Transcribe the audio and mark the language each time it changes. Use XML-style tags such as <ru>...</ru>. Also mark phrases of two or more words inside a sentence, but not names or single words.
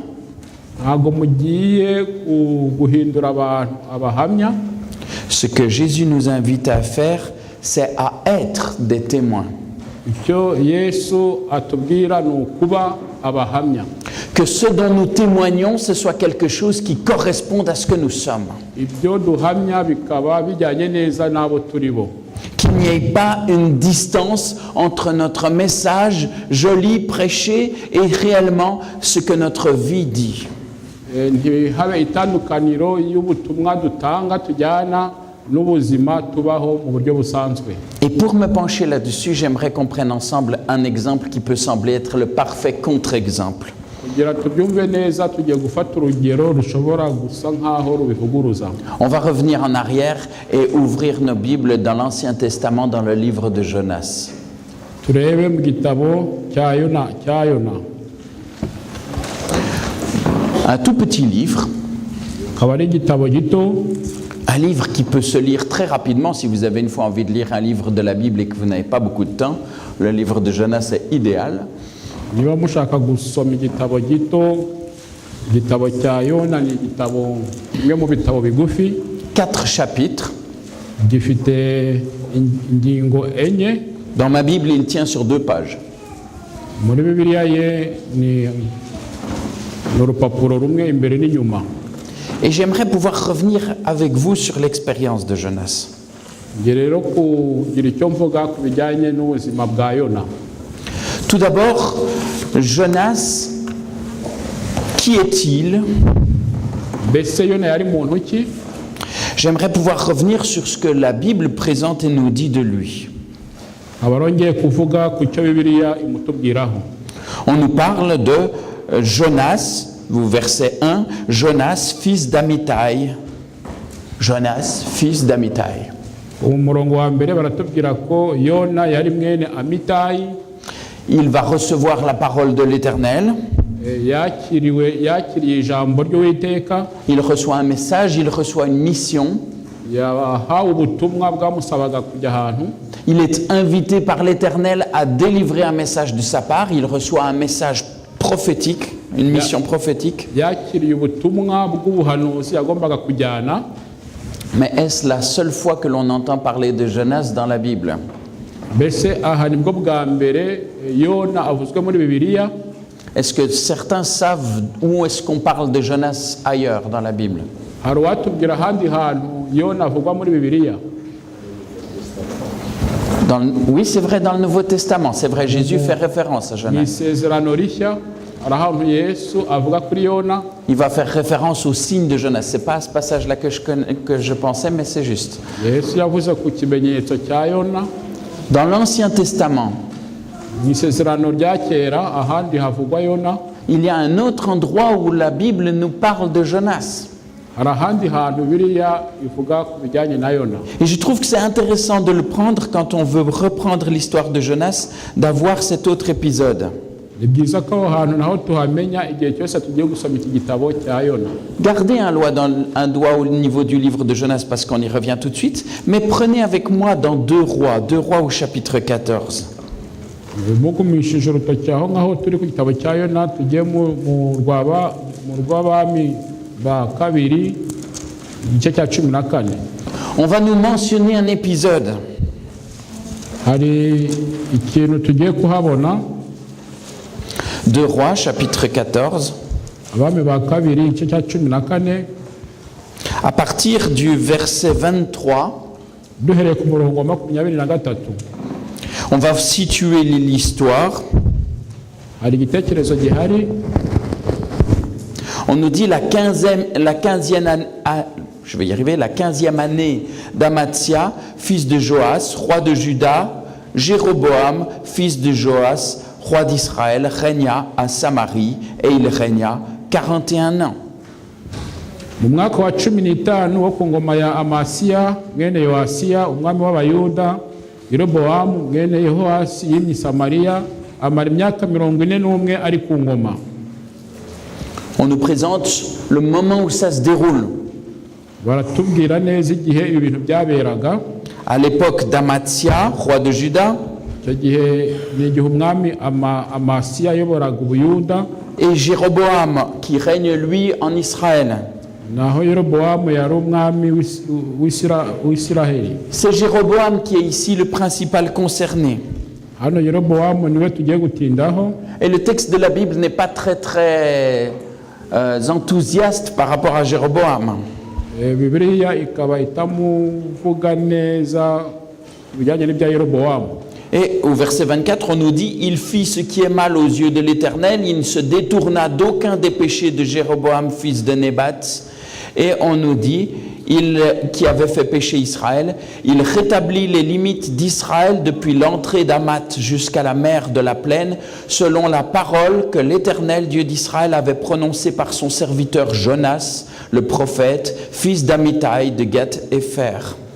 <rw>Ntabwo mugiye guhindura abantu abahamya.</rw> <fr>Ce que Jésus nous invite à faire, c'est à être des témoins.</fr> <rw>Icyo Yesu atubwira ni ukuba abahamya.</rw> <fr>Que ce dont nous témoignons, ce soit quelque chose qui corresponde à ce que nous sommes.</fr> <rw>Ibyo duhamya bikaba bijyanye neza n'abo turi bo.</rw> <fr>Qu'il n'y ait pas une distance entre notre message joli prêché et réellement ce que notre vie dit.</fr> <rw>Ntihabe itandukaniro y'ubutumwa dutanga tujyana n'ubuzima tubaho mu buryo busanzwe.</rw> <fr>Et pour me pencher là-dessus, j'aimerais qu'on prenne ensemble un exemple qui peut sembler être le parfait contre-exemple.</fr> <rw>Kugira tubyumve neza tugiye gufata urugero rushobora gusa nkaho rubivuguruza.</rw> <fr>On va revenir en arrière et ouvrir nos Bibles dans l'Ancien Testament, dans le livre de Jonas.</fr> <rw>Turebe mu gitabo cya Yona.</rw> <fr>Un tout petit livre,</fr> <rw>Akaba ari igitabo gito,</rw> <fr>un livre qui peut se lire très rapidement. Si vous avez une fois envie de lire un livre de la Bible et que vous n'avez pas beaucoup de temps, le livre de Jonas est idéal.</fr> <rw>niba mushaka gusoma igitabo gito, igitabo cya Yona ni igitabo kimwe mu bitabo bigufi,</rw> <fr>4 chapitres.</fr> <rw>gifite ingingo enye.</rw> <fr>Dans ma Bible, il tient sur 2 pages.</fr> <rw>Muri Bibiliya ye ni urupapuro rumwe imbere n'inyuma.</rw> <fr>Et j'aimerais pouvoir revenir avec vous sur l'expérience de Jonas.</fr> <rw>Ngiye rero kugira icyo mvuga ku bijyanye n'ubuzima bwa Yona.</rw> <fr>Tout d'abord, Jonas, qui est-il?</fr> <rw>Mbese Yona yari muntu ki?</rw> <fr>J'aimerais pouvoir revenir sur ce que la Bible présente et nous dit de lui.</fr> <rw>Abarongeye kuvuga ku cyo Bibiliya imutubwiraho.</rw> <fr>On nous parle de Jonas, verset 1, Jonas, fils d'Amitai. Jonas, fils d'Amitai.</fr> <rw>Umurongo wa mbere baratubwira ko Yona yari mwene Amitayi.</rw> <fr>il va recevoir la parole de l'Éternel,</fr> <rw>yakiriye ijambo ry'uwiteka,</rw> <fr>il reçoit un message, il reçoit une mission,</fr> <rw>yahawe ubutumwa bwamusabaga kujya ahantu,</rw> <fr>il est invité par l'Éternel à délivrer un message de sa part, il reçoit un message prophétique, une mission prophétique.</fr> <rw>yakiriye ubutumwa bw'ubuhanuzi yagombaga kujyana.</rw> <fr>Mais est-ce la seule fois que l'on entend parler de Jonas dans la Bible?</fr> <rw>Mbese aha nibwo bwa mbere Yona avuzwe muri Bibiliya?</rw> <fr>Est-ce que certains savent où est-ce qu'on parle de Jonas ailleurs dans la Bible?</fr> <rw>Hari uwatubwira ahandi hantu Yona avugwa muri Bibiliya?</rw> <fr>Oui, c'est vrai, dans le Nouveau Testament, c'est vrai, Jésus fait référence à</fr> <rw>Mu</rw> <fr>Jonas.</fr> <rw>isezerano rishya hari ahantu Yesu avuga kuri Yona,</rw> <fr>Il va faire référence au signe de Jonas. C'est pas à ce passage-là que je pensais, mais c'est juste.</fr> <rw>Yesu yavuze ku kimenyetso cya Yona.</rw> <fr>Dans l'Ancien Testament,</fr> <rw>Mu isezerano rya kera ahandi havugwa Yona,</rw> <fr>il y a un autre endroit où la Bible nous parle de Jonas.</fr> <rw>hari ahandi hantu Bibiliya ivuga ku bijyanye na Yona.</rw> <fr>Et je trouve que c'est intéressant de le prendre quand on veut reprendre l'histoire de Jonas, d'avoir cet autre épisode.</fr> <rw>Ni byiza ko aho hantu naho tuhamenya igihe cyose tugiye gusoma iki gitabo cya Yona.</rw> <fr>Gardez un doigt au niveau du livre de Jonas parce qu'on y revient tout de suite, mais prenez avec moi dans 2 Rois au chapitre 14.</fr> <rw>Mugumishije urutoki aho ngaho turi ku gitabo cya Yona, tugiye mu rw'abami ba kabiri igice cya 14.</rw> <fr>On va nous mentionner un épisode.</fr> <rw>Hari ikintu tugiye kuhabona.</rw> <fr>2 Rois chapitre 14.</fr> <rw>Abami ba kabiri igice cya 14.</rw> <fr>À partir du verset 23,</fr> <rw>duhereye ku murongo wa 23.</rw> <fr>on va situer l'histoire.</fr> <rw>Hari igitekerezo gihari.</rw> <fr>On nous dit la 15e année d'Amatzia, fils de Joas, roi de Juda, Jéroboam, fils de Joas, roi d'Israël, régna à Samarie et il régna 41 ans.</fr> <rw>Mu mwaka wa 15 wo ku ngoma ya Amasiya mwene Yoasiya umwami w'Abayuda, Yeroboamu mwene Yehoasi yimye Samariya amara imyaka 41 ari ku ngoma.</rw> <fr>On nous présente le moment où ça se déroule.</fr> <rw>Baratubwira neza igihe ibi bintu byaberaga.</rw> <fr>À l'époque d'Amatzia, roi de Juda,</fr> <rw>icyo gihe ni igihe umwami Amasiya ayoboraga Ubuyuda,</rw> <fr>et Jéroboam qui règne lui en Israël.</fr> <rw>naho Yeroboamu yari umwami w'Isiraheli.</rw> <fr>C'est Jéroboam qui est ici le principal concerné.</fr> <rw>Hano Yeroboamu niwe tugiye gutindaho.</rw> <fr>Et le texte de la Bible n'est pas très enthousiaste par rapport à Jéroboam.</fr> <rw>Bibiliya ikaba itamuvuga neza bijyanye n'ibya Yeroboamu.</rw> <fr>Et au verset 24, on nous dit « Il fit ce qui est mal aux yeux de l'Éternel, il ne se détourna d'aucun des péchés de Jéroboam, fils de Nébat. » Et on nous dit qui avait fait pécher Israël, il rétablit les limites d'Israël depuis l'entrée d'Hamath jusqu'à la mer de la plaine, selon la parole que l'Éternel Dieu d'Israël avait prononcée par son serviteur Jonas, le prophète, fils d'Amittai de Gath-Hépher.</fr>